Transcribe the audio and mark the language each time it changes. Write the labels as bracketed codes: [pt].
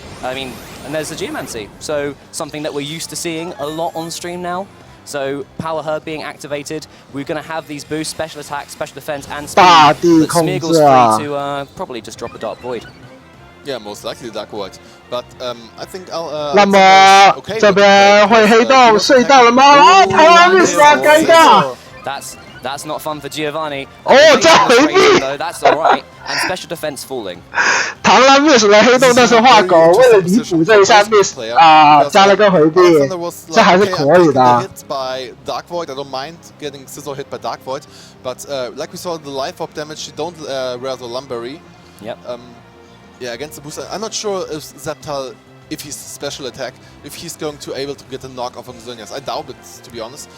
[en] I mean, and there's the Geomancy, so something that we're used to seeing a lot on stream now. So Power Herb being activated, we're going to have these boosts, special attack, special defense, and speed. But Smeargle's free to probably just drop the Dark Void. Yeah, most likely the Dark Void. But I think I'll. [zh] 那么这边会黑洞隧道了吗？啊，台湾 miss 啊，尴尬。 [en] That's not fun for Giovanni. [zh] 哦，再回避。 [en] That's alright. And special defense falling. [zh] 螳螂 miss 了黑洞，但是画狗为了弥补这一下 miss 啊，加了个回避，这还是可以的。 [en] By Dark Void, I don't mind getting Scizor hit by Dark Void, but like we saw the Life Orb damage, you don't rather Lumberry. Yep. Yeah, against the booster, I'm not sure if Sceptile, if he's special attack, if he's going to able to get a knock off on Xerneas. I doubt it, to be honest.